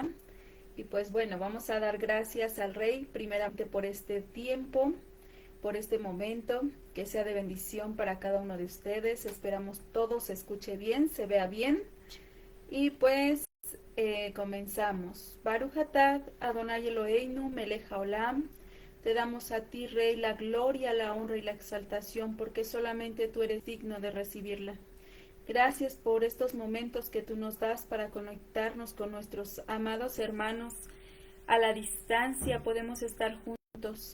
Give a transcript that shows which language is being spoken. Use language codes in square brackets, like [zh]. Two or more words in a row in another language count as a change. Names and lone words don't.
[es] Y pues bueno, vamos a dar gracias al Rey primeramente por este tiempo, por este momento, que sea de bendición para cada uno de ustedes. Esperamos todo se escuche bien, se vea bien. Y pues comenzamos. [he] ברוך אתה אדוני אלוהינו מלך העולם. [es] Te damos a ti, Rey, la gloria, la honra y la exaltación, porque solamente tú eres digno de recibirla. Gracias por estos momentos que tú nos das para conectarnos con nuestros amados hermanos. A la distancia podemos estar juntos.